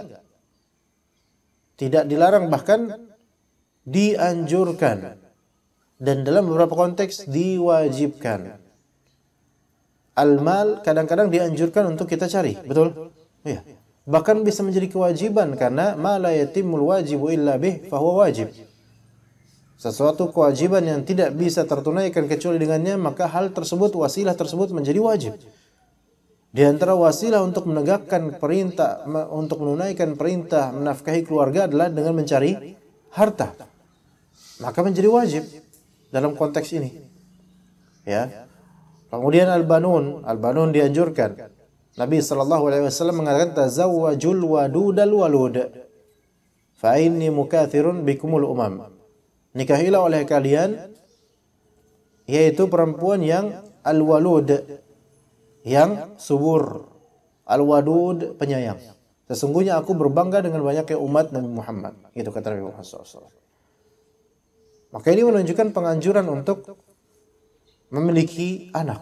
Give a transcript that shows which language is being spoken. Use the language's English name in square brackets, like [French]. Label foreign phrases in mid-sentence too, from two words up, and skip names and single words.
[Indonesian] Tidak dilarang, bahkan dianjurkan. Dan dalam beberapa konteks diwajibkan. Al-mal kadang-kadang dianjurkan untuk kita cari, betul? Iya. Bahkan bisa menjadi kewajiban karena [Arabic] ما لا يتم الواجب إلا به فهو واجب. [Indonesian] Sesuatu kewajiban yang tidak bisa tertunaikan kecuali dengannya, maka hal tersebut, wasilah tersebut menjadi wajib. Di antara wasilah untuk menegakkan perintah, untuk menunaikan perintah menafkahi keluarga adalah dengan mencari harta. Maka menjadi wajib dalam konteks ini. Ya. Kemudian al-banun dianjurkan. Nabi SAW mengatakan [Arabic] تزوجوا الودود الولود فإني مكاثر بكم الأمم. [Indonesian] Nikahilah oleh kalian yaitu perempuan yang al-walud, yang subur, al-wadud penyayang. Sesungguhnya aku berbangga dengan banyaknya umat Nabi Muhammad. Itu kata Nabi Muhammad SAW. Maka ini menunjukkan penganjuran untuk memiliki anak.